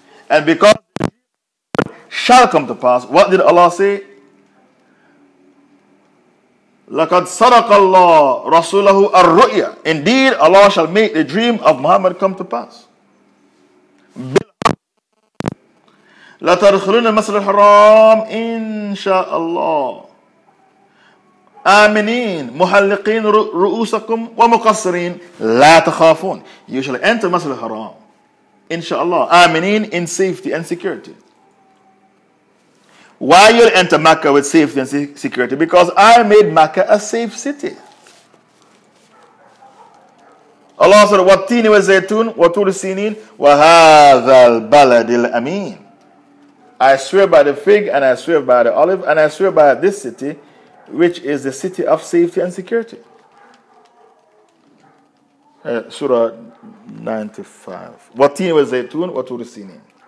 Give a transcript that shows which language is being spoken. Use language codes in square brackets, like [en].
[en] And because the dream shall come to pass, what did Allah say? [ar] لَقَدْ صَدَقَ اللَّهُ رَسُولَهُ الرُّؤْيَا. [en] Indeed, Allah shall make the dream of Muhammad come to pass. [ar] لَتَدْخُلُونَ الْمَسْجِدَ الْحَرَامِ إِنْشَاءَ اللَّهُ آمِنِينَ مُحَلِّقِينَ رُؤُوسَكُمْ وَمُقَصِّرِينَ لَا تَخَافُونَ. [en] You shall enter Masjid al-Haram, inshallah, آمِنِينَ, in safety and security. Why you'll enter Mecca with safety and security? Because I made Mecca a safe city. [ar] Allah said, وَالتِّينِ وَالزَّيْتُونِ وَطُورِ سِينِينَ وَهَذَا الْبَلَدِ الْأَمِينِ. [en] I swear by the fig, and I swear by the olive, and I swear by this city, which is the city of safety and security. [ar] Surah 95. وَالتِّينِ وَالزَّيْتُونِ وَطُورِ سِينِينَ.